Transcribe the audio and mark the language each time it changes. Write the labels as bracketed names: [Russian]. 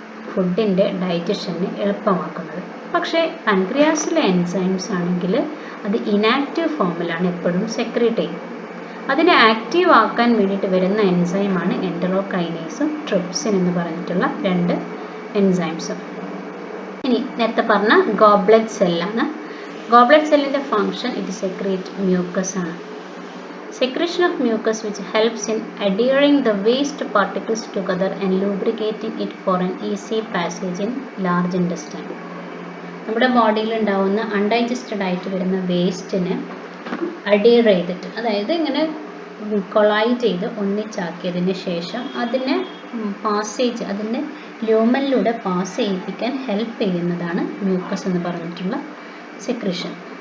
[Malayalam] ഫുഡിൻ്റെ ഡൈജഷന് എളുപ്പമാക്കുന്നത്. പക്ഷേ പാൻക്രിയാസിലെ എൻസൈംസ് ആണെങ്കിൽ അത് ഇനാക്റ്റീവ് ഫോമിലാണ് എപ്പോഴും സെക്രീറ്റ് ചെയ്യുന്നത്. അതിനെ ആക്റ്റീവ് ആക്കാൻ വേണ്ടിയിട്ട് വരുന്ന എൻസൈമാണ് എൻറ്ററോകൈനേസും ട്രിപ്സിൻ എന്ന് പറഞ്ഞിട്ടുള്ള 2 എൻസൈംസും. ഇനി നേരത്തെ പറഞ്ഞ ഗോബ്ലെറ്റ് സെല്ലാണ്. ഗോബ്ലെറ്റ് സെല്ലിൻ്റെ ഫങ്ഷൻ ഇത് സെക്രീറ്റ് മ്യൂക്കസ് ആണ്. [English] Secretion of mucus which helps in adhering the waste particles together and lubricating it for an easy passage in large intestine. [Malayalam] നമ്മുടെ ബോഡിയിൽ ഉണ്ടാവുന്ന അൺഡൈജസ്റ്റഡ് ആയിട്ട് വരുന്ന വേസ്റ്റിനെ അഡിയർ ചെയ്തിട്ട്, അതായത് ഇങ്ങനെ കൊളൈഡ് ചെയ്ത് ഒന്നിച്ചാക്കിയതിന് ശേഷം അതിനെ പാസേജ്, അതിൻ്റെ ല്യൂമനിലൂടെ പാസ് ചെയ്യിപ്പിക്കാൻ ഹെൽപ്പ് ചെയ്യുന്നതാണ് മ്യൂക്കസ് എന്ന് പറഞ്ഞിട്ടുള്ള സെക്രീഷൻ.